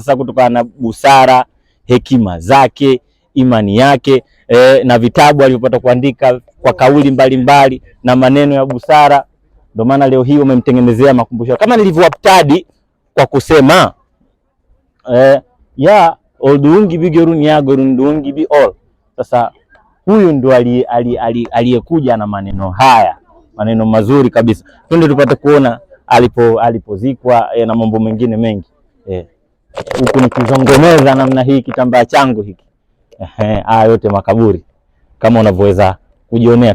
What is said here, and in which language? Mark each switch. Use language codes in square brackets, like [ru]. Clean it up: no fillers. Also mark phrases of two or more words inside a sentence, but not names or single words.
[sw] Sasa kutokana na busara, hekima zake, imani yake, na vitabu alivyopata kuandika kwa kauli mbalimbali na maneno ya busara, ndio maana leo hii umemtengenezea makumbusho. Kama nilivyoaptadi kwa kusema [tr] ya olduğun gibi görün, ya göründüğün gibi ol. [sw] Sasa huyu ndo aliyekuja na maneno haya, maneno mazuri kabisa. Twende tupate kuona alipozikwa na mambo mengine mengi. Huku nikizongomeza namna hii kitambaa changu hiki. Haya yote makaburi kama unavyoweza kujionea.